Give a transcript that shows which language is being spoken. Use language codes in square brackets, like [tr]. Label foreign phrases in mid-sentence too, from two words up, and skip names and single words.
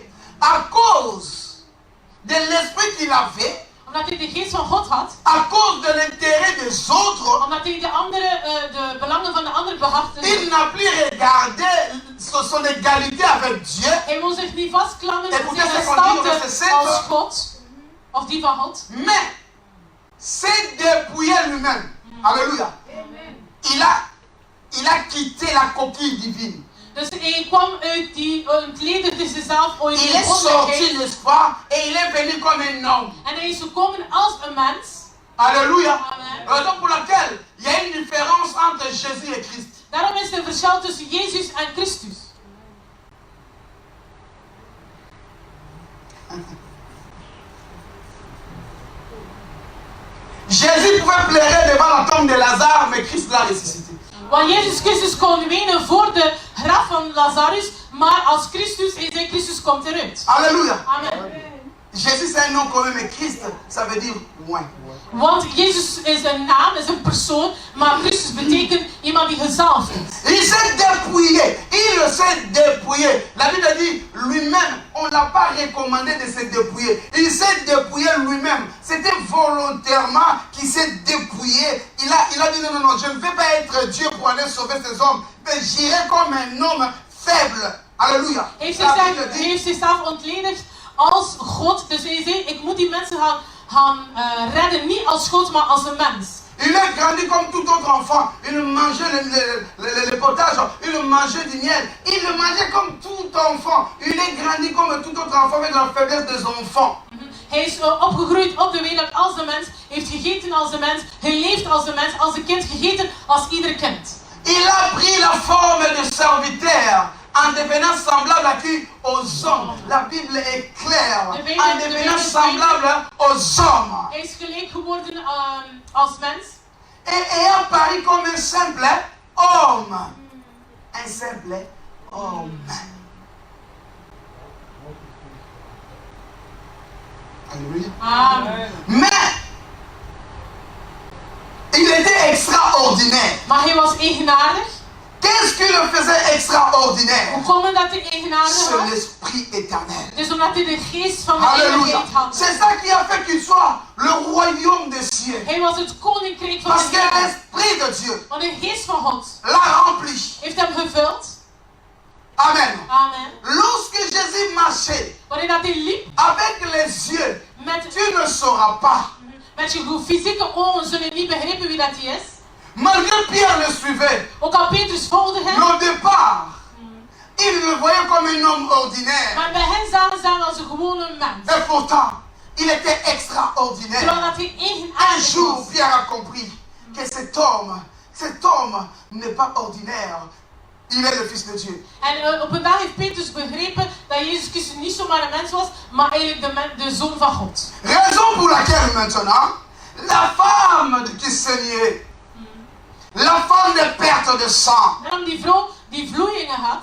[fr] À cause de l'esprit qu'il avait, [nl] Omdat hij de geest van God had, [fr] à cause de l'intérêt des autres, [nl] omdat hij de belangen van de anderen behartigde, [fr] il n'a plus regardé son égalité avec Dieu. [nl] hij wil zich niet vastklammen [fr] Et [nl] aan [fr] pour [nl] zijn [fr] ça, c'est qu'on dit au [nl] stand [fr] verset 7, [nl] als God, of die van God. [fr] Mais s'est dépouillé lui-même. Alléluia. Il a quitté la coquille divine. [nl] Dus hij kwam uit die, ontledigde zichzelf uit [fr] Il [nl] die [fr] est sorti, [nl] goddelijkheid. [fr] n'est-ce pas? Et il est venu comme un homme. [nl] En hij is gekomen als een mens. [fr] Alléluia. Amen. Raison pour laquelle il y a une différence entre Jésus et Christ. [nl] Daarom is er een verschil tussen Jezus en Christus. [fr] Jésus pouvait pleurer devant la tombe de Lazare, mais Christ l'a ressuscité. [nl] Want Jezus Christus kon wenen voor de graf van Lazarus, maar als Christus, hij zei Christus komt eruit. [fr] Alléluia. Amen. Jésus c'est un nom commun, mais Christ, ça veut dire moins. [nl] Want Jezus is een naam, is een persoon, maar Christus betekent iemand die gezalfd is. [fr] Il s'est dépouillé. Il s'est dépouillé. La Bible dit lui-même, on ne l'a pas recommandé de se dépouiller. Il s'est dépouillé lui-même. C'était volontairement qu'il s'est dépouillé. Il a dit non, je ne vais pas être Dieu pour aller sauver ces hommes, mais j'irai comme un homme faible. Alléluia. [nl] Hij heeft zichzelf ontledigd als God. Dus hij zei, ik moet die mensen gaan redden, niet als God, maar als een mens. [fr] Il est grandi comme tout autre enfant. Il mangeait le potage, il mangeait du miel. Il le mangeait comme tout enfant. Il est grandi comme tout autre enfant avec la faiblesse des enfants. [nl] Hij is opgegroeid op de wereld als de mens, heeft gegeten als de mens, geleefd als de mens, als een kind, gegeten als ieder kind. [fr] Il a pris la forme de serviteur en devenant semblable à qui? Aux hommes. La Bible est claire. En devenant semblable aux hommes. [nl] Hij is gelijk geworden als mens. [fr] Et ayant paru comme un simple homme. Un simple homme. Alléluia. Amen. Mais il était extraordinaire. [nl] Maar hij was eigenaardig. [fr] Qu'est-ce qui le faisait extraordinaire? [nl] Hoe komt het dat hij eigenaardig [fr] C'est [nl] was? [fr] l'esprit éternel. [nl] Dus omdat hij de geest van de [fr] Alléluia. [nl] eeuwigheid had. [fr] C'est ça qui a fait qu'il soit le royaume des cieux. [nl] Hij was het koninkrijk van [fr] Parce [nl] de [fr] que [nl] hemel. [fr] l'esprit de Dieu [nl] Want de geest van God [fr] l'a rempli. [nl] heeft hem gevuld. [fr] Amen. Amen. Lorsque Jésus marchait [nl] Wanneer dat hij liep [fr] avec les yeux, [nl] met [fr] tu ne sauras pas. [nl] je fysieke ogen, zullen je niet begrijpen wie dat hij is. [fr] Malgré Pierre le suivait, [nl] Ook al Petrus volgde hem. [fr] au départ, il le voyait comme un homme ordinaire. [nl] Maar bij hen zagen ze hem als een gewone mens. [fr] Et pourtant, il était extraordinaire. [nl] Terwijl dat hij [fr] Un [nl] eigenaardig [fr] jour, [nl] was. [fr] Pierre a compris que cet homme n'est pas ordinaire. Il est le Fils de Dieu. [nl] En op een dag heeft Petrus begrepen dat Jezus Christus niet zomaar een mens was, maar eigenlijk de zoon van God. [fr] Raison pour laquelle maintenant, la femme qui saignait, la femme de perte de sang, [nl] Daarom die vrouw die vloeien had,